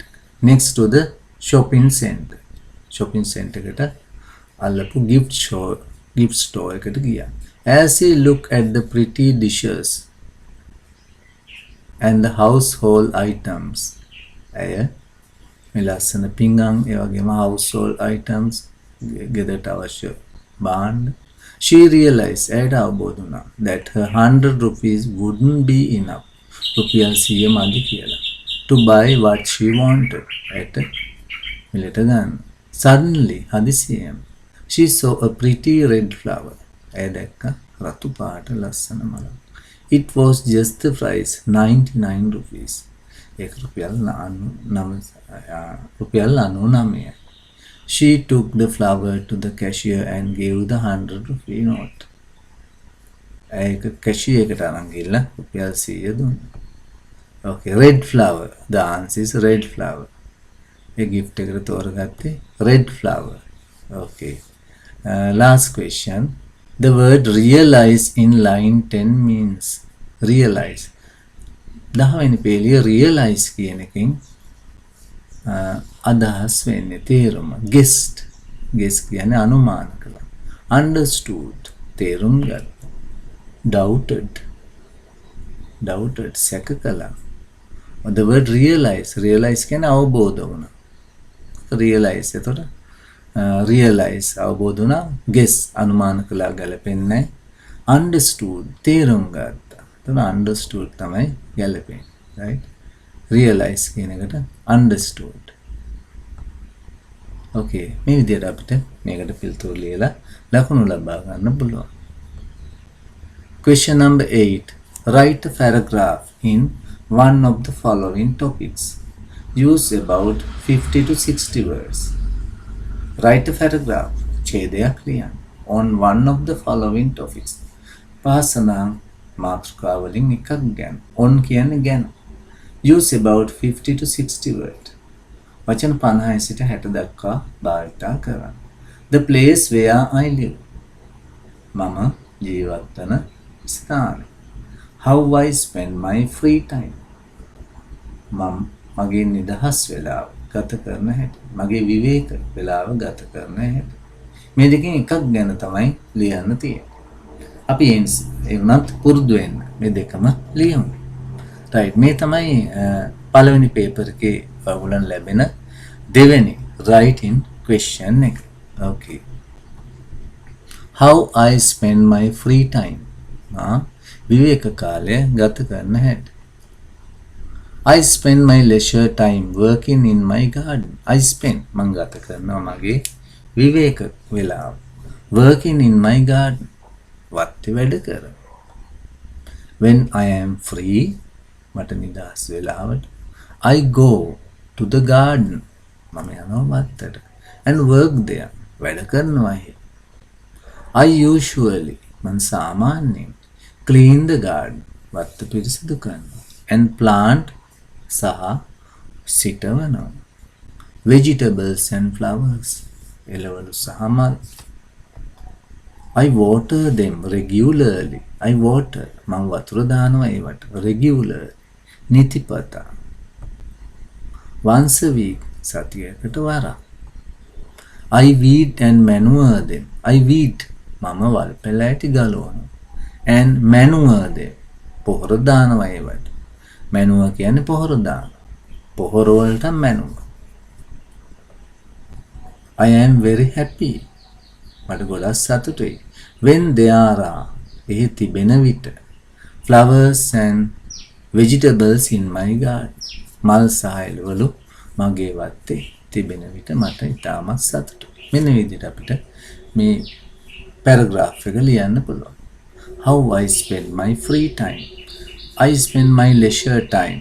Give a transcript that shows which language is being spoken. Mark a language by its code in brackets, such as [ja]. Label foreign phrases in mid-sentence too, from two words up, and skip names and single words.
[en] Next to the shopping center. Shopping center [si] එකට අල්ලපු [en] gift store [si] එකට ගියා. [en] As he looked at the pretty dishes and the household items. [si] ඇය මේ ලස්සන පිඟන් ඒ වගේම [en] household items [si] ගෙදරට අවශ්‍ය භාණ්ඩ. [en] She realized [si] ඇයට අවබෝධ වුණා [en] that her 100 rupees wouldn't be enough. [si] රුපියල් 100 මදි කියලා. [en] To buy what she wanted. [si] ඇයට මිලට ගන්න. [en] Suddenly [si] හදිසියෙම [en] she saw a pretty red flower. [si] ඇය දැක්ක රතු පාට ලස්සන මලක්. [en] It was just the price 99 rupees. [si] ඒක රුපියල් 99. [en] She took the flower to the cashier and gave the 100 rupee note. [si] ඒක කැෂි එකට අරන් ගිහලා රුපියල් 100 දුන්නා. [en] Okay, red flower. The answer is red flower. A gift [si] එකට තෝරගත්තේ [en] red flower. Okay. Last question. The word realize in line 10 means realize. [si] 10 වෙනි පේලිය realize කියන එකෙන් අදහස් වෙන්නේ තේරුම. [en] guessed. [si] guess කියන්නේ අනුමාන කළා. understood තේරුම් ගත්තා. doubted සැක කළා. [en] The word realize [si] කියන්නේ අවබෝධ වුණා. realize එතකොට realize අවබෝධ වුණා. guess අනුමාන කළා ගැලපෙන්නේ. understood තේරුම් ගත්තා. එතකොට understood තමයි ගැලපෙන්නේ. right? realize කියන එකට understood. okay මේ විදිහට අපිට මේකට පිළිතුරු ලියලා ලකුණු ලබා ගන්න පුළුවන්. [en] Question number 8. Write a paragraph in one of the following topics. Use about 50 to 60 words. Write a paragraph. [si] ඡේදයක් ලියන්න. [en] On one of the following topics. [si] පාසනා මාතෘකා වලින් එකක් ගැන. On කියන්නේ ගැන. [en] Use about 50 to 60 words. [si] වචන 50 සිට 60 දක්වා භාවිතා කරන්න. [en] The place where I live. [si] මම ජීවත් වන ස්ථානය. [en] How I spend my free time. [si] මගේ නිදහස් වෙලාව ගත කරන හැටි. මගේ විවේක වෙලාව ගත කරන හැටි. මේ දෙකෙන් එකක් ගැන තමයි ලියන්න තියෙන්නේ. අපි ඒ වුණත් පුරුදු වෙන්න මේ දෙකම ලියමු. right මේ තමයි පළවෙනි පේපර් එකේ ඔයගොල්ලන් ලැබෙන දෙවෙනි [en] writing question [si] එක. [en] okay. How I spend my free time. [si] විවේක කාලය ගත කරන හැටි. [en] I spend my leisure time working in my garden. I spend [si] මං ගත කරනවා මගේ විවේක වෙලාව [en] working in my garden. [si] වත්තේ වැඩ කර. [en] When I am free [si] මට නිදහස් වෙලාවට [en] I go to the garden. [si] මම යනවා වත්තට [en] and work there. [si] වැඩ කරනවා එහෙ. [en] I usually [si] මං සාමාන්‍යයෙන් [en] clean the garden. [si] වත්ත පිරිසිදු කරනවා [en] and plant [si] සහ සිටවනවා. [en] Vegetables and flowers. [si] එළවලු සහ මල්. [en] I water them regularly. I water [si] මම වතුර දානවා ඒවට [en] regularly. [si] නිතිපතා. [en] Once a week [si] සතියකට වරක්. [en] I weed and manure them. I weed [si] මම වල් පෙළෑටි ගලවනවා [en] and manure them [si] පොහොර දානවා ඒවට. manure කියන්නේ පොහොර දාන. පොහොර වලට manure. [en] I am very happy. [si] මට ගොඩක් සතුටුයි. [en] When there are [si] එහි තිබෙන විට [en] flowers and vegetables in my garden. [si] මල් සහ එළවලු මගේ වත්තේ තිබෙන විට මට ඉතාමත් සතුටුයි. මෙන්න විදිහට අපිට මේ paragraph එක ලියන්න පුළුවන්. [en] How I spend my free time. I spend my leisure time.